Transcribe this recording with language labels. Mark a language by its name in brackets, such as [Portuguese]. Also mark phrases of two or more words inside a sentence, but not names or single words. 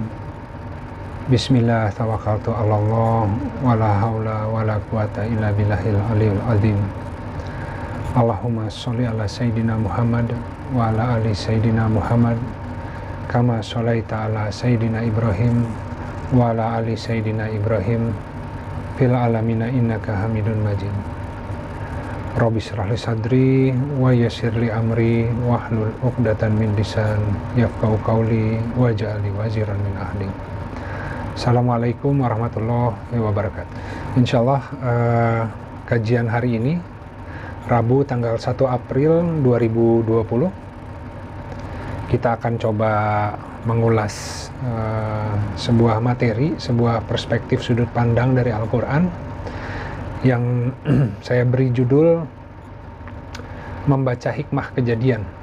[Arabic] بسم الله توكلت على الله ولا حول ولا قوة إلا بالله العلي العظيم. اللهم صل على سيدنا محمد وعلى آل سيدنا محمد كما صليت على سيدنا إبراهيم وعلى آل سيدنا إبراهيم في العالمين إنك حميد مجيد. رب اشرح لي صدري ويسر لي أمري واحلل عقدة من لسان يفقهوا قولي واجعل لي وزيرا من أهلي. السلام عليكم ورحمة الله وبركاته. [Indonesian] Insyaallah kajian hari ini Rabu tanggal 1 April 2020 kita akan coba mengulas sebuah materi, sebuah perspektif sudut pandang dari Al-Quran yang saya beri judul Membaca Hikmah Kejadian.